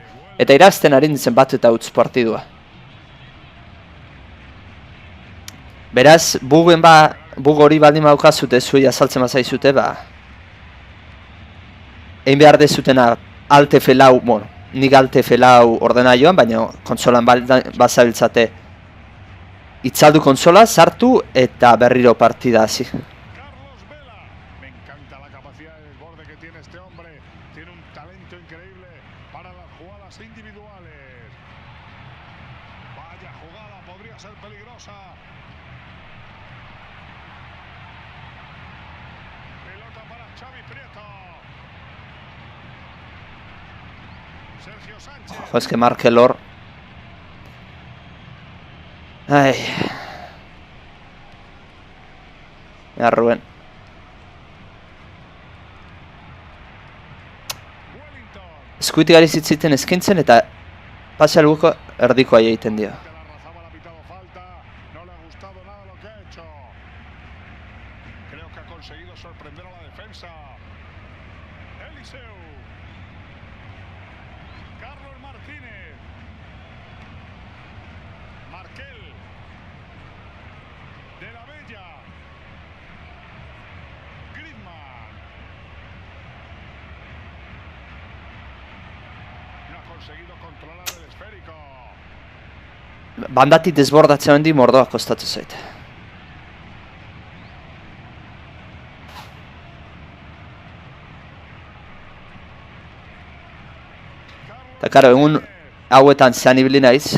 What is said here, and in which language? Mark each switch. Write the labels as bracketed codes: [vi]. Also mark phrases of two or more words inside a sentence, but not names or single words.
[eu] Eta irazten ari nintzen bat eta utz partidua. Beraz, bug hori baldin maukazute zuei azaltzen mazaizute, egin behar dezutena Alt F4, bueno, nik Alt F4 ordena joan, baina konsolan bazabiltzate itzaldu konsola, sartu eta berriro partida hasi. [es] encanta la capacidad de desborde que tiene este hombre. Tiene un talento increíble para las jugadas individuales. Vaya jugada, podría ser peligrosa. Pelota para Xavi Prieto. Sergio Sánchez. Ojo, es que Markelor. Ay. Mira, Rubén. [eu] Eskuitik ari zitziten eskintzen eta pase albuko erdiko aia egiten dio. [es] No le ha gustado nada lo que ha hecho. Creo que ha conseguido sorprender a la defensa. Eliseu. Carlos Martínez. Markel. De la Bella. Griezmann. No ha conseguido controlar el esférico. [eu] Bandatik desbordatzen handi mordoa kostatu zait. Eta karo, egun hauetan zean ibili naiz.